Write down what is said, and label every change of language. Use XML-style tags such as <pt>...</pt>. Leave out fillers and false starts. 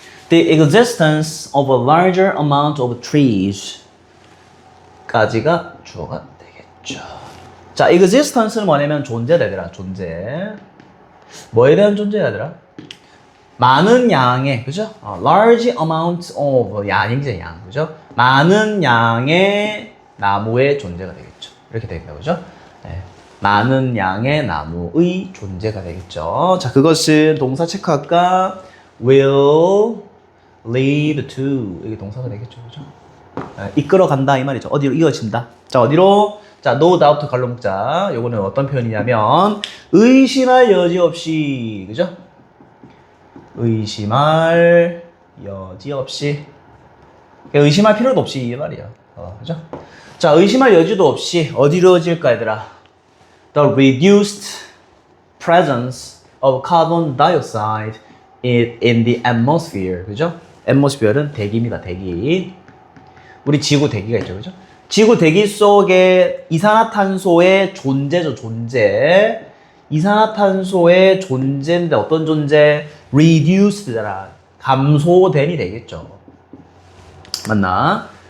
<en>The existence of a larger amount of trees</en> <ko>까지가 주어가 되겠죠. 자, existence는 뭐냐면 존재다, 얘들아. 존재. 뭐에 대한 존재야, 얘들아? 많은 양의, 그죠?</ko> <en>large amount of,</en> <ko>양이죠, 양, 그죠? 많은 양의 나무의 존재가 되겠죠. 이렇게 되겠다, 그죠? 네. 많은 양의 나무의 존재가 되겠죠. 자, 그것은 동사 체크할까?</ko> <en>will lead to.</en> <ko>이게 동사가 되겠죠, 그죠? 네. 이끌어 간다, 이 말이죠. 어디로 이어진다. 자, 어디로? 자,</ko> <en>no doubt</en> <ko>갈로 묶자. 요거는 어떤 표현이냐면, 의심할 여지 없이, 그죠? 의심할 여지 없이. 의심할 필요도 없이 이 말이야. 그죠? 자, 의심할 여지도 없이 어디로 이어질까, 얘들아?</ko> <en>The reduced presence of carbon dioxide in the atmosphere.</en> <ko>그죠? atmosphere는 대기입니다, 대기. 우리 지구 대기가 있죠, 그죠? 지구 대기 속에 이산화탄소의 존재죠, 존재. 이산화탄소의 존재인데 어떤 존재? reduced잖아. 감소된이 되겠죠. 맞나?</ko>